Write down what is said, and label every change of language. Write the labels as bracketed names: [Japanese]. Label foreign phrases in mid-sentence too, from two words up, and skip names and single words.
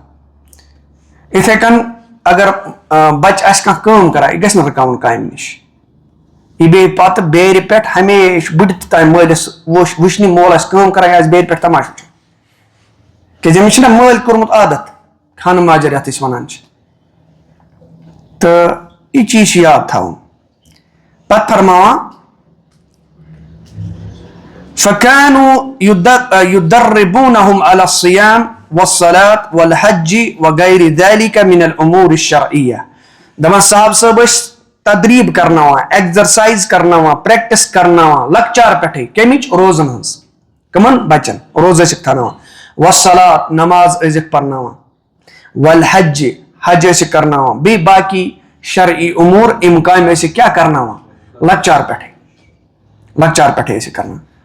[Kashmiri] یِتھے کٔنۍ اگر بچہِ آسہِ کانٛہہ کٲم کران یہِ گژھِ نہٕ رُکاوُن کامہِ نِش یہِ بیٚیہِ پتہٕ بیرِ پٮ۪ٹھ ہمیشہٕ بٕڈِ تام مٲلِس وٕچھنہِ مول آسہِ کٲم کران یہِ آسہِ بیرِ پٮ۪ٹھ تماشہٕ وٕچھان کیازِ أمِس چھُنہ مٲلۍ کوٚرمُت عادت خانہٕ ماجر یتھ أسۍ ونان چھِ تہٕ یہِ چیٖز چھُ یاد تھاوُن. پتہٕ فرماوان [Arabic] فكانوا يدربونهم على الصيام والصلاة والحج وغير ذلك من الأمور الشرعية. [Kashmiri] دپان صاحب صٲب ٲسۍ تدریٖب کرناوان ایگزرسائز کرناوان پریکٹس کرناوان لۄکچار پٮ۪ٹھٕے کمِچ روزن ہٕنٛز کٕمن بچن روزٕ ٲسِکھ تھاوناوان والصلاة نماز ٲسِکھ پرناوان والحج حج ٲسِکھ کرناوان بیٚیہِ باقی شرعی امور یِم کامہِ ٲسِکھ کیٛاہ کرناوان لۄکچار پٮ۪ٹھٕے ٲسِکھ کرناوان.